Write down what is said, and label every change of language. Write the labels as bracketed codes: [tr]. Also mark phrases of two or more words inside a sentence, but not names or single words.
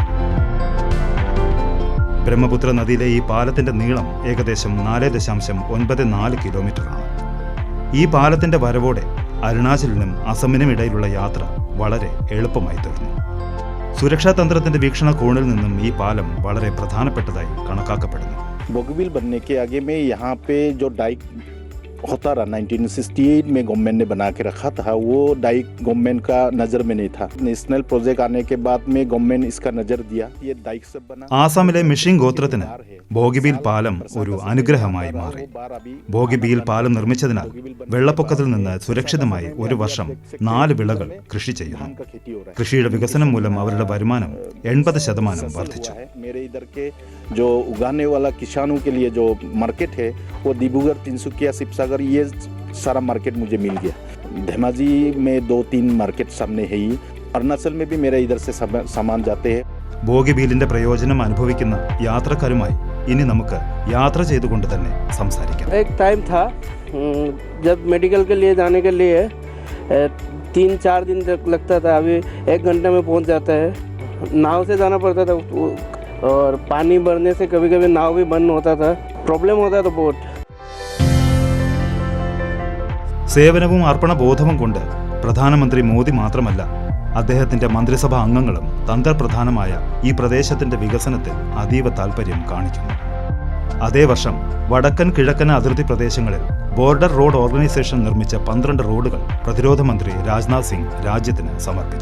[ml] ബ്രഹ്മപുത്ര നദിയിലെ ഈ പാലത്തിന്റെ നീളം ഏകദേശം 4.94 കിലോമീറ്ററാണ്. ഈ പാലത്തിന്റെ വരവോടെ അരുണാചലിനും അസമിനും ഇടയിലുള്ള യാത്ര വളരെ എളുപ്പമായി തീർന്നു. സുരക്ഷാ തന്ത്രത്തിന്റെ വീക്ഷണകോണിൽ നിന്നും ഈ പാലം വളരെ പ്രധാനപ്പെട്ടതായി കണക്കാക്കപ്പെടുന്നു. [hi] बोगीबील बनने के आगे में यहाँ पे जो डाइक होता रहा 1968 में गवर्नमेंट ने बना के रखा था, वो डाइक गवर्नमेंट का नजर में नहीं था. [en] national project [hi] आने के बाद में गवर्नमेंट इसका नजर दिया. ये डाइक सब बना. [ml] ആസാമിലെ മിഷിംഗ് ഗോത്രത്തിന് ബോഗിബീൽ പാലം ഒരു അനുഗ്രഹമായി മാറി. ബോഗിബീൽ പാലം നിർമ്മിച്ചതിനാൽ വെള്ളപ്പൊക്കത്തിൽ നിന്ന് സുരക്ഷിതമായി ഒരു വർഷം 4 വിളകൾ കൃഷി ചെയ്യുന്നു. കൃഷിയുടെ വികസനം മൂലം അവരുടെ വരുമാനം 80% വർദ്ധിച്ചു. [hi] जो उगाने वाला किसानों के लिए जो मार्केट है वो डिब्रूगढ़, तिनसुकिया, शिवसागर, ये सारा मार्केट मुझे मिल गया. धेमाजी में 2-3 मार्केट सामने है. ही अरुणाचल में भी मेरे इधर से सामान जाते हैं. [ml] ബോഗിബീലിന്റെ പ്രയോജനം അനുഭവിക്കുന്ന യാത്രക്കാരുമായി ഇനി നമുക്ക് യാത്ര ചെയ്തുകൊണ്ട് തന്നെ സംസാരിക്കാം. [hi] एक टाइम था जब मेडिकल के लिए जाने के लिए 3-4 दिन तक लगता था. अभी 1 घंटे में पहुंच जाता है. नाव से जाना पड़ता था और पानी भरने से कभी कभी नाव भी बंद होता था. प्रॉब्लम होता था बहुत. [ml] സേവനവും അർപ്പണബോധവും കൊണ്ട് പ്രധാനമന്ത്രി മോദി മാത്രമല്ല, അദ്ദേഹത്തിന്റെ മന്ത്രിസഭാ അംഗങ്ങളും തന്ത്രപ്രധാനമായ ഈ പ്രദേശത്തിന്റെ വികസനത്തിൽ അതീവ താൽപര്യം കാണിക്കുന്നു. അതേ വർഷം വടക്കൻ കിഴക്കൻ അതിർത്തി പ്രദേശങ്ങളിൽ ബോർഡർ റോഡ് ഓർഗനൈസേഷൻ നിർമ്മിച്ച 12 റോഡുകൾ പ്രതിരോധ മന്ത്രി രാജ്നാഥ് സിംഗ് രാജ്യത്തിന് സമർപ്പിച്ചു.